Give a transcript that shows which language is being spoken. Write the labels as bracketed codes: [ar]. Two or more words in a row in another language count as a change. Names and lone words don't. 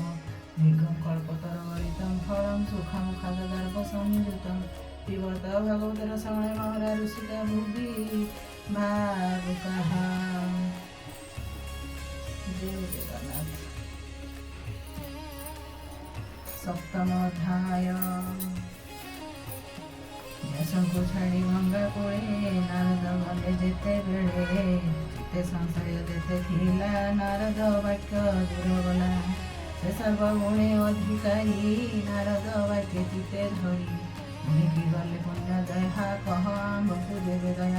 [sa] दीर्घं कल्पतरुगलितं फलं सुखमुखादर्भसंयुतं पिबत भगवतरसंगे महरा ऋषिका भुवि भावुकाः। जय जगन्नाथ। सप्तमोऽध्याय। [or] व्यासଙ୍କୁ ଛାଡ଼ି ଗଙ୍ଗା କୂଳେ ନାରଦ ଗଲେ ଯେତେବେଳେ ଚିତ୍ତେ ସଂଶୟ ଯେତେ ଥିଲା ନାରଦ ବାକ୍ୟ ଦୂର ଗଲା। ସେ ସର୍ବଗୁଣେ ଅଧିକାରୀ ନାରଦ ବାକ୍ୟ ଚିତ୍ତେ ଧରି ମୁନିକି ଗଲେ ପୁଣ୍ୟ ଦୟା କହ ଆମ୍ଭକୁ ଦେବେ ଦୟା।